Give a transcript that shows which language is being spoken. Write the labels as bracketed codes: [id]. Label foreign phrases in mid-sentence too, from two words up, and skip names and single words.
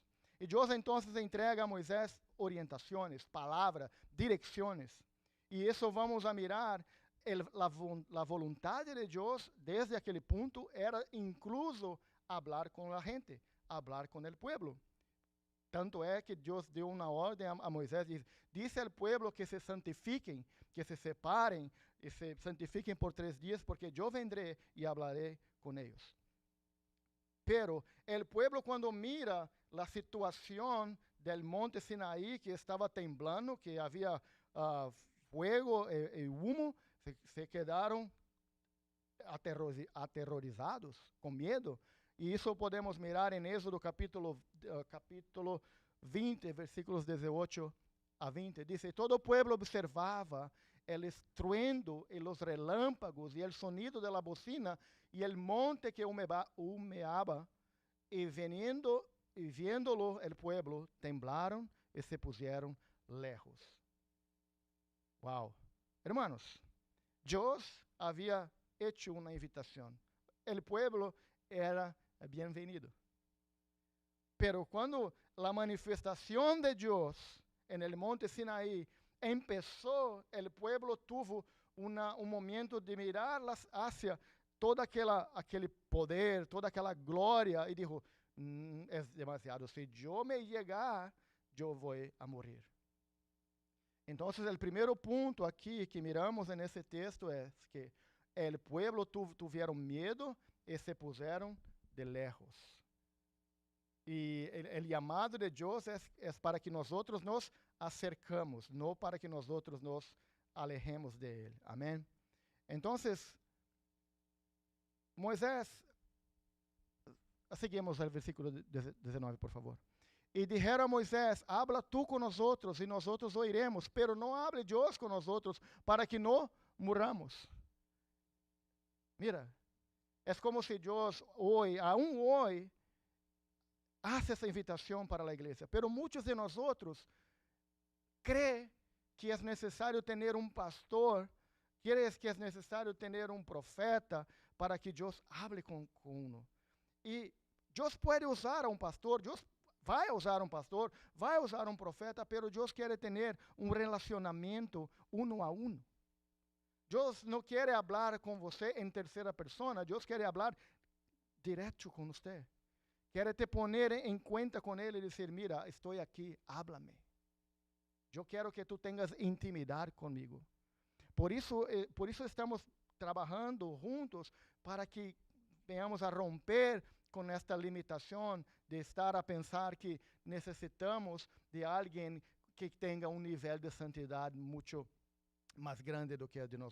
[es] Y Dios entonces entrega a Moisés orientaciones, palabras, direcciones. Y eso vamos a mirar, la voluntad de Dios desde aquel punto era incluso hablar con la gente, hablar con el pueblo. [pt] Tanto é que Deus deu uma ordem a Moisés, disse ao pueblo que se santifiquem, que se separem e se santifiquem por 3 dias, porque eu [es] vendré e hablaré [pt] com eles. [es] Pero el pueblo, [pt] quando mira a situação [es] del monte Sinaí que estaba temblando, que había fuego y humo, se quedaron aterrorizados, [pt] com medo. E isso podemos mirar em Êxodo capítulo 20, versículos 18 a 20. Diz: todo o pueblo observava [es] el estruendo y los relámpagos y el sonido de la bocina y el monte que humeaba, y viéndolo el pueblo, temblaron y se pusieron lejos. Wow. Hermanos, Dios había hecho una invitación. El pueblo era bienvenido. Pero cuando la manifestación de Dios en el monte Sinaí empezó, el pueblo tuvo un momento de mirar hacia [pt] todo aquele poder, toda aquela glória, [es] e dijo, [pt] é demasiado, se eu me llegar, eu vou a morrer. Então, o primeiro ponto aqui que miramos nesse texto é que o pueblo tuvieron medo e se puseram de lejos. E o chamado de Deus é para que nós nos acercamos, não para que nós nos alejemos de Ele. Amém? Então, Moisés, seguimos o versículo 19, por favor. [es] E dijeron a Moisés, habla tú con nosotros y nosotros oiremos, pero no hable Dios con nosotros para que no muramos. Mira, [pt] é como se Deus hoje, aún hoje, hace essa invitação para a igreja. Pero muitos de nós creen que é necessário ter um pastor, crees que é necessário ter um profeta para que Deus hable com uno. E Deus pode usar a um pastor, Deus vai usar um pastor, vai usar um profeta, pero Deus quer ter um relacionamento uno a uno. Deus não quer falar com você em terceira persona, Deus quer falar direto com você. Quer te poner em conta com Ele e dizer, mira, estou aqui, háblame. Eu quero que tu tenhas intimidade comigo. Por isso estamos trabalhando juntos para que venhamos a romper com esta limitação de estar a pensar que necessitamos de alguém que tenha um nível de santidade muito mais grande do que o de nós.